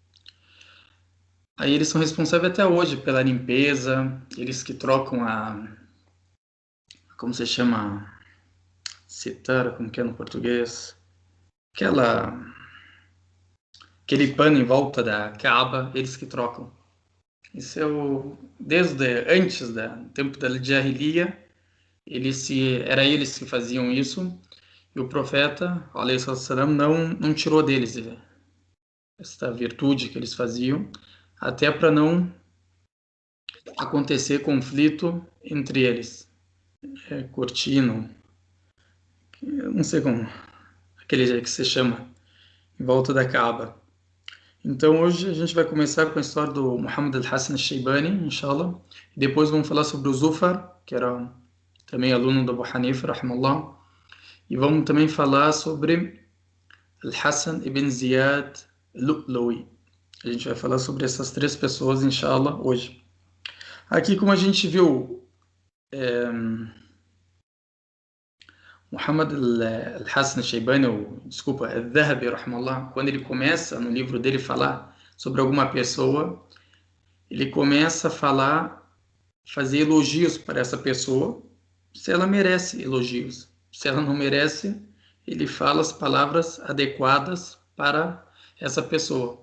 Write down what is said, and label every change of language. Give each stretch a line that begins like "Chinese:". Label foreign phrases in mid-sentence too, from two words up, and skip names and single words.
Portuguese: Aí eles são responsáveis até hoje pela limpeza, eles que trocam como se chama, citara, como que é no português, aquele pano em volta da Kaaba, eles que trocam. Isso é desde antes do tempo da Jahiliya, era eles que faziam isso, e o profeta,
Arabic: عليه السلام,
Portuguese: não tirou deles esta virtude que eles faziam, até para não acontecer conflito entre eles. Cortino, eu não sei como, aquele que se chama, em volta da Kaaba. Então hoje a gente vai começar com a história do Muhammad al-Hassan al-Shaybani, inshallah. E depois vamos falar sobre o Zufar, que era também aluno do Abu Hanifa, rahimahullah. E vamos também falar sobre al-Hassan ibn Ziyad al-Lu'lu'i. A gente vai falar sobre essas três pessoas, inshallah, hoje. Aqui, como a gente viu, Muhammad al-Hassan al-Shaybani, desculpa, al-Dhahabi, rahimahullah, quando ele começa no livro dele falar sobre alguma pessoa, ele começa a fazer elogios para essa pessoa, se ela merece elogios. Se ela não merece, ele fala as palavras adequadas para essa pessoa.